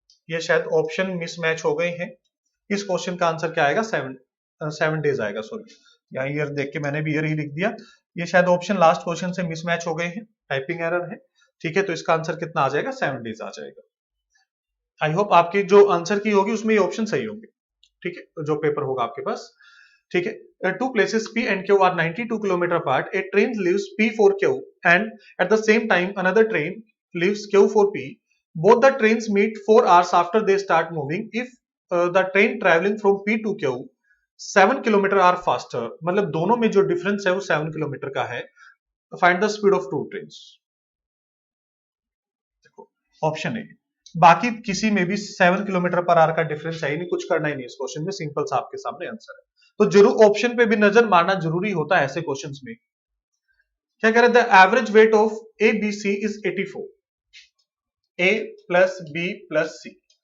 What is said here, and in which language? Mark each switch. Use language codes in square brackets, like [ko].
[hi] ये शायद option mismatch हो गए हैं। इस क्वेश्चन का आंसर क्या आएगा? 7 डेज आएगा। सॉरी, यहाँ ईयर देख के मैंने भी ईयर ही लिख दिया। ये शायद ऑप्शन लास्ट क्वेश्चन से मिसमैच हो गए हैं, टाइपिंग एरर है। ठीक है, तो इसका आंसर कितना आ जाएगा? 7 डेज आ जाएगा। [en] I hope [hi] आपकी जो आंसर की होगी उसमें ये ऑप्शन सही होंगे। ठीक है, तो जो पेपर होगा आपके पास। ठीक है, [en] two places P and Q are 92 km apart. A train leaves P for Q, and at the same time another train leaves Q for P. Both the trains meet 4 hours after they start moving. If the train traveling from P to Q 7 kilometer are faster, [hi] मतलब दोनों में जो difference है वो 7 kilometre का है। [en] Find the speed of two trains. [hi] देखो option है, बाकी किसी में भी 7 किलोमीटर पर आवर का डिफरेंस है ही नहीं, कुछ करना ही नहीं इस क्वेश्चन में, सिंपल सा आपके सामने आंसर है। तो जरूर ऑप्शन पे भी नजर मारना जरूरी होता है ऐसे क्वेश्चंस में। क्या कह रहे? [en] The average weight of A B C is 84, A plus B plus C.